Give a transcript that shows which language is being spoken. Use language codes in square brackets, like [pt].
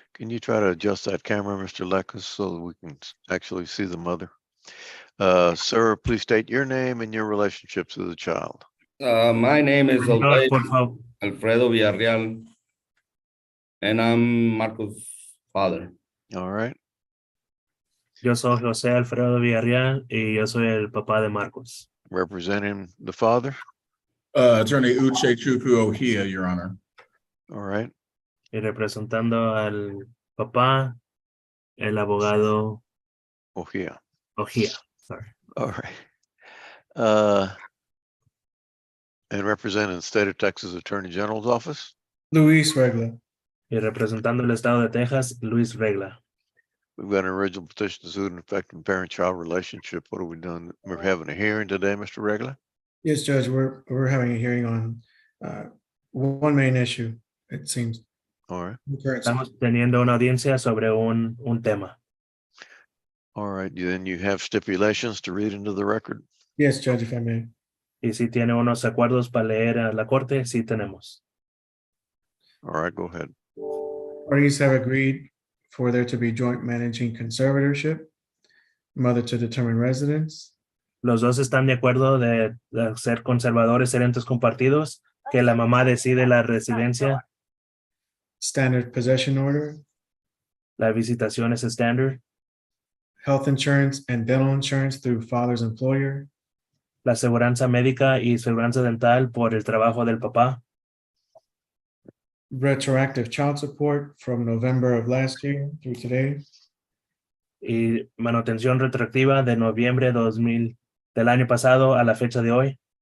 [en] can you try to adjust that camera, Mr. Lekus, so that we can actually see the mother? Sir, please state your name and your relationship to the child. My name is [es] Señor, por favor. [en] Alfredo Villarreal, and I'm Marcos' father. All right. [es] Yo soy José Alfredo Villarreal y yo soy el papá de Marcos. [en] Representing the father. Attorney Uche Chukwu Ohia, Your Honor. All right. [es] Y representando al papá, el abogado Ohia. [en] Ojía. Sorry. All right. And representing the state of Texas Attorney General's office. Luis Regla. [es] Y representando el estado de Texas, Luis Regla. [en] We've got an original petition to suit an affecting parent-child relationship. What are we doing? We're having a hearing today, Mr. Regla? Yes, Judge, we're having a hearing on one main issue, it seems. All right. [es] Estamos teniendo una audiencia sobre un tema. [en] All right. Then you have stipulations to read into the record. Yes, Judge, if I may. [es] Y si tiene unos acuerdos para leer a la corte, sí tenemos. [en] All right, go ahead. Parties have agreed for there to be joint managing conservatorship, mother to determine residence, [es] Los dos están de acuerdo de ser conservadores herentes compartidos, que la mamá decide la residencia, [en] standard possession order, [es] la visitación es estándar, [en] health insurance and dental insurance through father's employer, [es] la aseguranza médica y aseguranza dental por el trabajo del papá, [en] retroactive child support from November of last year through today, [es] y manutención retroactiva de noviembre 2000 del año pasado a la fecha de hoy,